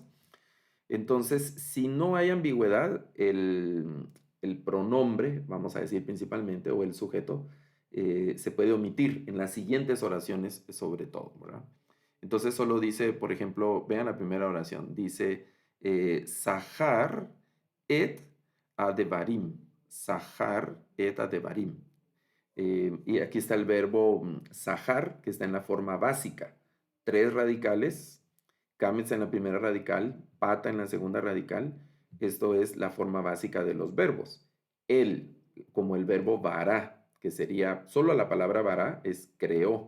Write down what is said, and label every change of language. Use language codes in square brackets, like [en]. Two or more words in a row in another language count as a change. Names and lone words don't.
[es] Entonces, si no hay ambigüedad, el pronombre, vamos a decir principalmente, o el sujeto, se puede omitir en las siguientes oraciones sobre todo, ¿verdad? Entonces solo dice, por ejemplo, vean la primera oración, dice [he] Sahar et adevarim, Sahar et adevarim. [es] Y aquí está el verbo sahar, que está en la forma básica, tres radicales, kametz en la primera radical, pata en la segunda radical. Esto es la forma básica de los verbos. Él, como el verbo vará, que sería, solo la palabra vará es creó.